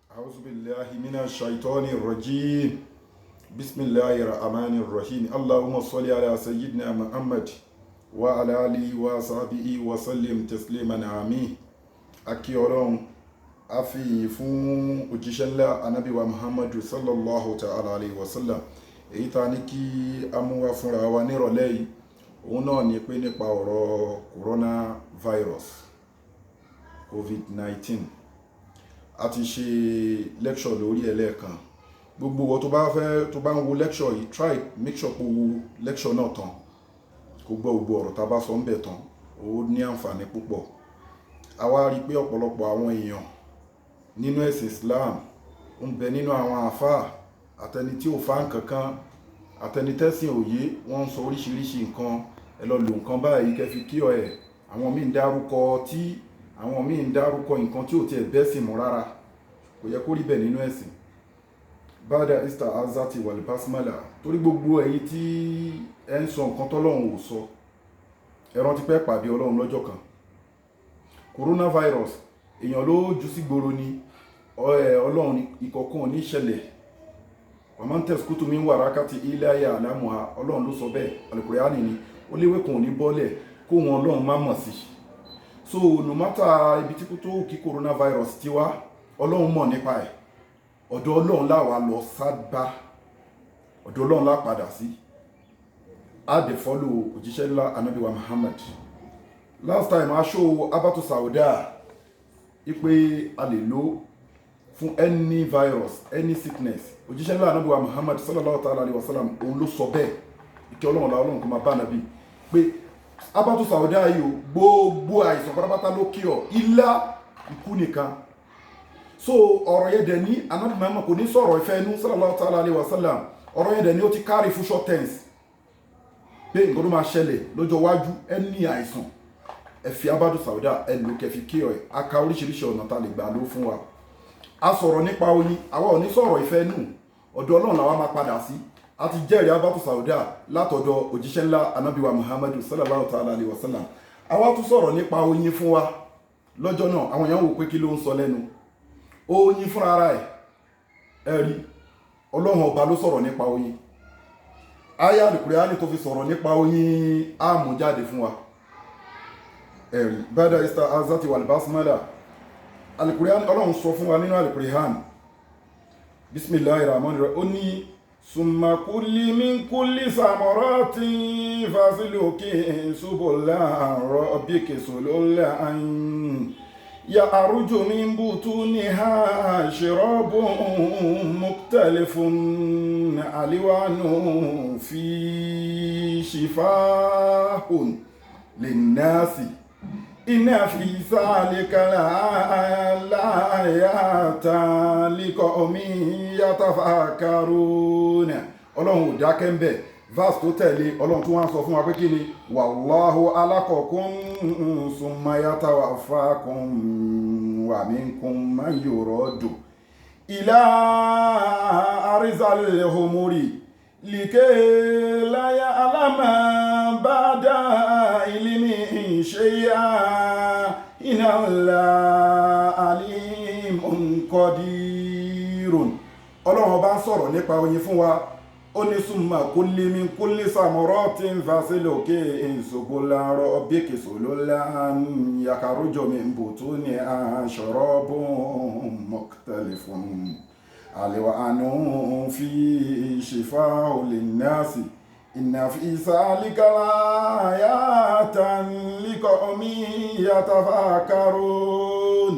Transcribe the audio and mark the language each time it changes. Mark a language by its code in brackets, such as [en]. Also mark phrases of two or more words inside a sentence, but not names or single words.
[ar] أعوذ بالله من الشيطان الرجيم بسم الله الرحمن الرحيم اللهم صل على سيدنا محمد وعلى آله وصحبه وسلم تسليما آمين [yo] akí Ọlọ́run a fi ìyìn fún òjíṣẹ́ ńlá Ànábì wa Muhammadu [ar] صلى الله تعالى عليه وسلم. [yo] Èyí ta ní kí a mú wá fúnra wa nírọ̀lẹ́ yìí òun náà ni pé nípa ọ̀rọ̀ coronavirus COVID-19. A ti ṣe lecture lórí ẹlẹ́ẹ̀kan. Gbogbo wọn tó bá ń wo lecture yìí, [en] try make sure [yo] kó wo lecture náà tán, kó gbọ́ gbogbo ọ̀rọ̀ tá bá sọ ń bẹ̀ tán, ó ní àǹfààní púpọ̀. A wá rí pé ọ̀pọ̀lọpọ̀ àwọn èèyàn nínú ẹ̀sìn Islam ń bẹ nínú àwọn àfáà àtẹni tí ò fá nǹkankan, àtẹni tẹ́sìn òye, wọ́n ń sọ oríṣiríṣi nǹkan, ẹ lọ lò nǹkan báyìí kẹ́ fi kí ọ ẹ̀. Àwọn míì ń dárúkọ ọtí, àwọn míì ń dárúkọ nǹkan tí ò tiẹ̀ bẹ́sìn mú rárá, kò yẹ kó rí bẹ́ẹ̀ nínú ẹ̀sìn. [ar] بعد الاستعاذة والبسملة, [yo] torí gbogbo ẹ̀yin tí ẹ ń sọ nǹkan tọ́lọ́run ò sọ, ẹ rántí pé pàdé Ọlọ́run lọ́jọ́ kan. Coronavirus èèyàn ló jù sí gbòòrò ni, Ọlọ́run ìkọ̀kan ní ìṣẹ̀lẹ̀. [ar] وما تسقط من ورقة إلا يعلمها, [yo] Ọlọ́run ló sọ bẹ́ẹ̀, Al-Qur'ani ni, ó léwé kan ò ní bọ́lẹ̀ kó wọn Ọlọ́run má mọ̀ sí. [en] So no matter [yo] ibi tí kò tó kí coronavirus ti wá, Ọlọ́run mọ̀ nípa ẹ̀. Ọ̀dọ̀ Ọlọ́run la wá lọ sábà, ọ̀dọ̀ Ọlọ́run la padà sí. A dẹ̀ follow òjíṣẹ́ ńlá Ànábì wa Muhammad. [en] Last time [yo] a show Habatu Sauda ipe a lè lò fún [en] any virus, any sickness. [yo] Òjíṣẹ́ ńlá Ànábì wa Muhammad [ar] صلى الله تعالى عليه وسلم [yo] òun ló sọ bẹ́ẹ̀, ìkẹ́ Ọlọ́run la Ọlọ́run kó máa bá Ànábì pé Habatu Sauda yìí o, gbogbo àìsàn pátápátá ló kí ọ ilá ikú nìkan. So ọ̀rọ̀ yẹn dẹ̀ ní Ànábì Muhammad kò ní sọ̀rọ̀ ìfẹ́ inú [ar] صلى الله تعالى عليه وسلم. [yo] Ọ̀rọ̀ yẹn dẹ̀ ní ó ti carry fún [en] short tense [yo] pé nǹkan tó máa ṣẹlẹ̀ lọ́jọ́ iwájú ẹni àìsàn ẹ fi Habatu Sauda ẹ lò kẹ́ fi kí ọ ẹ̀. A ka oríṣiríṣi ọ̀nà tá lè gbà ló fún wa. A sọ̀rọ̀ nípa oyin, àwa ò ní sọ̀rọ̀ ìfẹ́ inú, ọ̀dọ̀ Ọlọ́run làwa máa padà sí. A ti jẹ́rìí Habatu Sauda látọ̀dọ̀ òjíṣẹ́ ńlá Ànábì wa Muhammadu [ar] صلى الله تعالى عليه وسلم. [yo] Àwa tún sọ̀rọ̀ nípa oyin fún wa lọ́jọ́ náà. Àwọn èèyàn wò pé kí ló ń sọ lẹ́nu. Oyin fúnra ara ẹ̀, ẹ rí, Ọlọ́run ọba ló sọ̀rọ̀ nípa oyin. Aya Al-Qur'ani tó fi sọ̀rọ̀ nípa oyin á mú jáde fún wa. Ẹ rí, [ar] بعد الاستعاذة والبسملة. [yo] Al-Qur'ani Ọlọ́run sọ fún wa nínú Al-Qur'ani. [ar] بسم الله الرحمن الرحيم. Ó ní ثم كلي من كل الثمرات فاسلكي سبل ربك ذللا يخرج من بطونها شراب مختلف ألوانه فيه شفاء للناس إن في ذلك لآيات لقوم يتفكرون. [yo] Ọlọ́run ò dákẹ́ ń bẹ̀. Verse tó tẹ̀lé, Ọlọ́run tún wá sọ fún wa pé kí ni [ar] والله خلقكم ثم يتوفاكم ومنكم من يرد إلى أرذل العمر لكي لا يعلم بعد علم شيئا إن الله عليم قدير. [yo] Ọlọ́run ọba ń sọ̀rọ̀ nípa oyin fún wa. [ar] Ó ní ثم كلي من كل الثمرات فاسلكي سبل ربك ذللا يخرج من بطونها شراب مختلف ألوانه فيه شفاء للناس إن في ذلك لآيات لقوم يتفكرون.